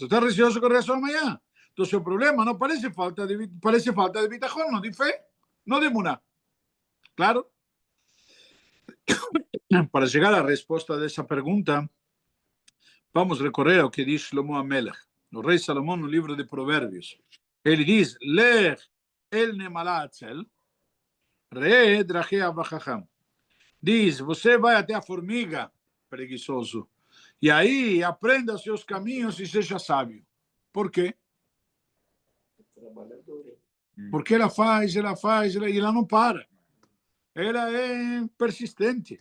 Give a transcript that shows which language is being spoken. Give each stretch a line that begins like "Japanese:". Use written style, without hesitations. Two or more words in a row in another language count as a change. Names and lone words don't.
Portuguese: Está receoso com relação a amanhã. Então, seu problema não parece falta de bitachon, não de fé, não de emuná. Claro? Para chegar à resposta dessa pergunta, vamos recorrer ao que diz Shlomo HaMelech, o rei Salomão, no livro de Provérbios. Ele diz,
Hebrew: לך אל נמלה עצל ראה דרכיה וחכם.
Portuguese: Diz, você vai até a formiga preguiçoso. E aí, aprenda seus caminhos e seja sábio. Por quê? Trabalhador. Porque ela faz, e ela não para. Ela é persistente.